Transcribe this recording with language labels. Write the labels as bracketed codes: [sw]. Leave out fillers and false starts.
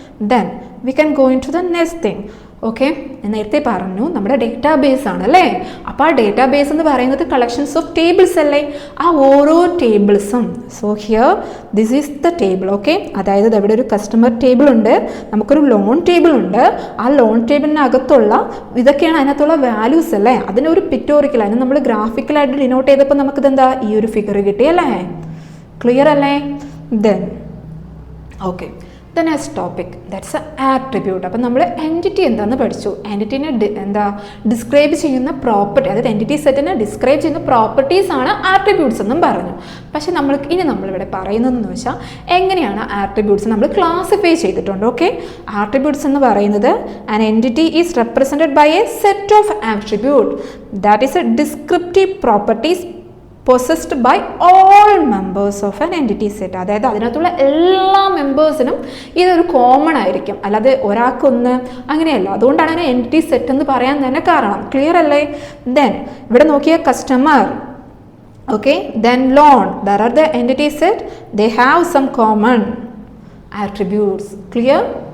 [en] Then we can go into the next thing. [ml] Okay, നേരത്തെ പറഞ്ഞു നമ്മുടെ ഡേറ്റാബേസ് ആണ് അല്ലേ. അപ്പോൾ ആ ഡേറ്റാബേസ് എന്ന് പറയുന്നത് കളക്ഷൻസ് ഓഫ് ടേബിൾസ് അല്ലേ, ആ ഓരോ ടേബിൾസും. [en] So here this is the table. [ml] Okay, അതായത് ഇവിടെ ഒരു കസ്റ്റമർ ടേബിൾ ഉണ്ട്, നമുക്കൊരു ലോൺ ടേബിൾ ഉണ്ട്. ആ ലോൺ ടേബിളിനകത്തുള്ള ഇതൊക്കെയാണ് അതിനകത്തുള്ള വാല്യൂസ് അല്ലേ. അതിനൊരു പിക്ടോറിക്കൽ, അതിന് നമ്മൾ ഗ്രാഫിക്കലായിട്ട് ഡിനോട്ട് ചെയ്തപ്പോൾ നമുക്കിതെന്താ ഈ ഒരു ഫിഗർ കിട്ടിയല്ലേ. ക്ലിയർ അല്ലേ? [en] Then okay, the next topic, that's a attribute. [ml] അപ്പോൾ നമ്മൾ എൻറ്റിറ്റി എന്താണെന്ന് പഠിച്ചു. എൻറ്റിറ്റിനെ ഡിസ്ക്രൈബ് ചെയ്യുന്ന പ്രോപ്പർട്ടി, അതായത് എൻറ്റിറ്റി സെറ്റിനെ ഡിസ്ക്രൈബ് ചെയ്യുന്ന പ്രോപ്പർട്ടീസ് ആണ് ആട്രിബ്യൂട്ട്സ് എന്നും പറഞ്ഞു. പക്ഷേ നമ്മളിവിടെ പറയുന്നതെന്ന് വെച്ചാൽ എങ്ങനെയാണ് ആട്രിബ്യൂട്ട്സ് നമ്മൾ ക്ലാസിഫൈ ചെയ്തിട്ടുണ്ട്. [en] okay, attributes [ml] എന്ന് പറയുന്നത് [en] an entity is represented by a set of attribute that is a descriptive properties possessed by all members of an entity set. [ml] അതായത് അതിനകത്തുള്ള എല്ലാ മെമ്പേഴ്സിനും ഇതൊരു കോമൺ ആയിരിക്കും, അല്ലാതെ ഒരാൾക്കൊന്ന് അങ്ങനെയല്ല. അതുകൊണ്ടാണ് അതിനെ എൻറ്റിറ്റി സെറ്റ് എന്ന് പറയാൻ തന്നെ കാരണം. ക്ലിയർ അല്ലേ? ദെൻ ഇവിടെ നോക്കിയ customer, okay, then loan, [en] There are the entity set, they have some common attributes. [ml] Clear?